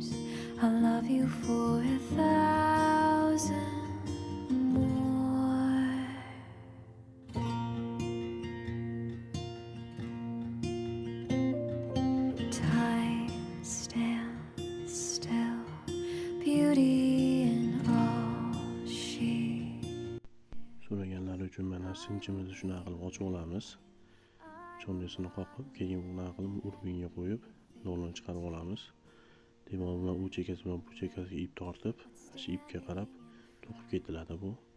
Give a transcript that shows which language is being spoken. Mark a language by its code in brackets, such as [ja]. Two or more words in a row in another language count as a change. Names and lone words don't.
[en] I'll love you for 1,000 more. Time stands still, beauty in all she. [uz] So'raganlar uchun mana sinchimizni shunaqa qilib ochib olamiz. Cho'nnisini qoqib, keyin bunaqa qilib urbinga qo'yib, yo'lini chiqarib olamiz. Devor bilan u chekkasi bilan bu chekkasiga ip tortib, shu ipga qarab to'qib ketiladi bu.